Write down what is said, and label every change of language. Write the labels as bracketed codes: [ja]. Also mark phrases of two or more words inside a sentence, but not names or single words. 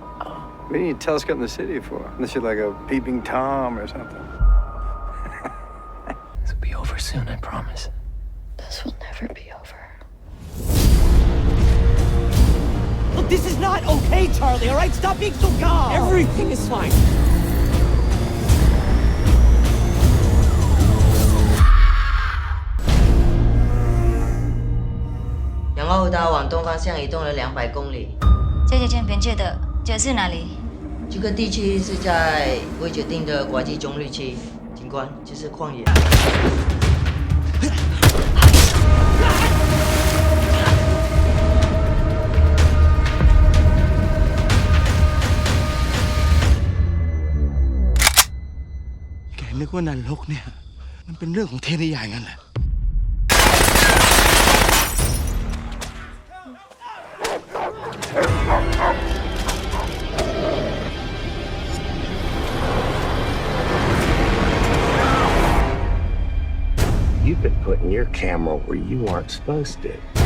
[en] What do you need a telescope in the city for? Unless you're like a peeping Tom or something. This will be over soon, I promise. This will never be over. Look, this is not okay, Charlie, all right? Stop being so calm. Everything is fine. [zh] 仰奥达往东方向移动了200公里。这个边界的这是哪里？这个地区是在未决定的国际中立区，警官，这是旷野。 [th] แกนึกว่านรกเนี่ยมันเป็นเรื่องของเทพนิยายงั้นเหรอ [en] Hey, You've been putting your camera where you aren't supposed to.